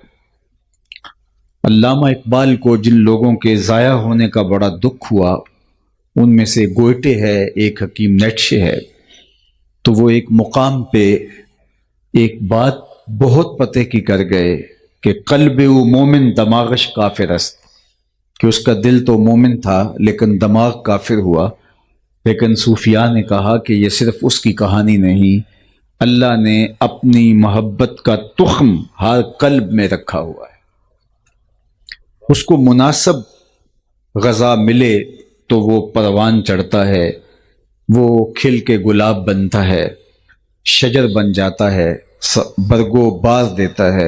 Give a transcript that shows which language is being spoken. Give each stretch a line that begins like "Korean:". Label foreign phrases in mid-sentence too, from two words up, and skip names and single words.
Urdu: علامہ اقبال کو جن لوگوں کے ضائع ہونے کا بڑا دکھ ہوا ان میں سے گوئٹے ہے، ایک حکیم نیٹشے ہے، تو وہ ایک مقام پہ ایک بات بہت پتے کی کر گئے کہ
Persian: قلب او مومن دماغش کافر است،
Urdu: کہ اس کا دل تو مومن تھا لیکن دماغ کافر ہوا۔ لیکن صوفیاء نے کہا کہ یہ صرف اس کی کہانی نہیں، اللہ نے اپنی محبت کا تخم ہر قلب میں رکھا ہوا ہے، اس کو مناسب غذا ملے تو وہ پروان چڑھتا ہے، وہ کھل کے گلاب بنتا ہے، شجر بن جاتا ہے، برگو بار دیتا ہے۔